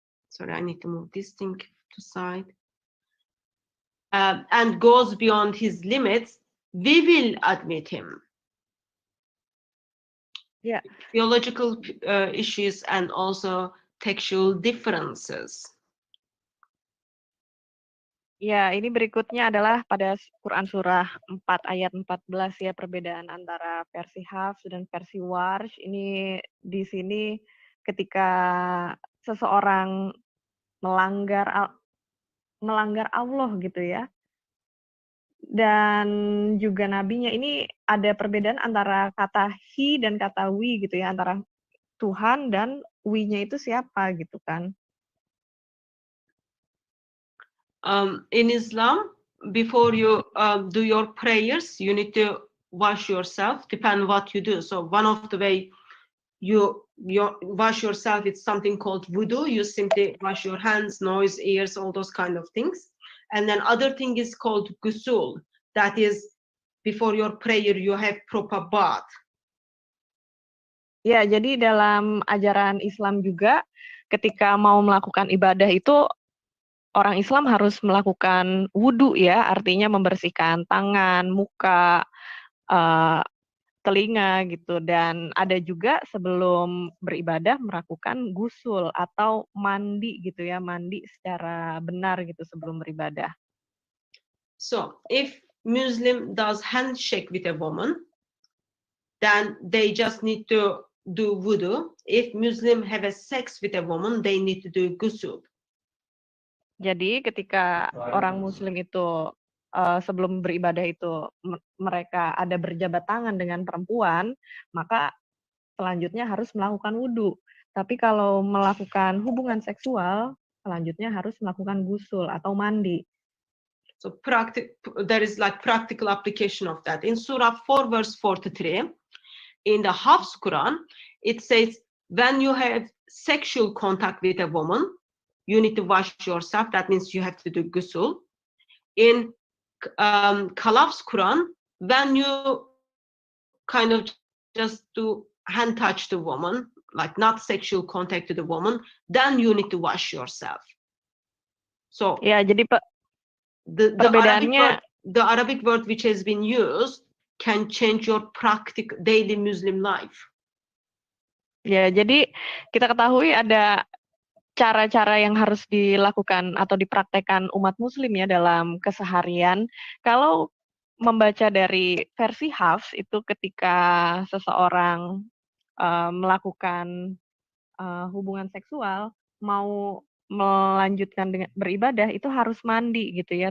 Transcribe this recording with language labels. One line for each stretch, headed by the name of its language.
English: Sorry, I need to move this thing to side. And goes beyond his limits, we will admit him. Yeah. Theological issues and also textual differences.
Indonesian: Ya, ini berikutnya adalah pada Quran surah 4 ayat 14 ya, perbedaan antara versi Hafs dan versi Warsh. Ini di sini ketika seseorang melanggar Allah gitu ya. Dan juga nabinya, ini ada perbedaan antara kata he dan kata we gitu ya, antara Tuhan dan we-nya itu siapa gitu kan.
English: In Islam, before you do your prayers, you need to wash yourself, depend what you do. So one of the way you wash yourself, it's something called wudu. You simply wash your hands, nose, ears, all those kind of things. And then other thing is called gusul. That is, before your prayer, you have proper bath.
Indonesian: Ya, jadi dalam ajaran Islam juga, ketika mau melakukan ibadah itu, orang Islam harus melakukan wudu ya, artinya membersihkan tangan, muka, telinga gitu, dan ada juga sebelum beribadah melakukan gusul atau mandi gitu ya, mandi secara benar gitu sebelum beribadah.
English: So if Muslim does handshake with a woman, then they just need to do wudu. If Muslim have a sex with a woman, they need to do gusul.
Indonesian: Jadi ketika orang Muslim itu sebelum beribadah itu mereka ada berjabat tangan dengan perempuan, maka selanjutnya harus melakukan wudhu. Tapi kalau melakukan hubungan seksual, selanjutnya harus melakukan gusul atau mandi.
English: So there is like practical application of that. In Surah 4 verse 43, In the Hafs Quran, it says, when you have sexual contact with a woman, you need to wash yourself. That means you have to do ghusl. In Kalaf's Quran, when you kind of just do hand touch the woman, like not sexual contact to the woman, then you need to wash yourself. So
Indonesian: Ya, jadi
English: the
Indonesian: perbedaannya
English: Arabic word which has been used can change your practical daily Muslim life.
Indonesian: ya, jadi kita ketahui ada cara-cara yang harus dilakukan atau dipraktekkan umat muslim ya dalam keseharian. Kalau membaca dari versi Hafs itu ketika seseorang melakukan hubungan seksual, mau melanjutkan dengan beribadah itu harus mandi gitu ya.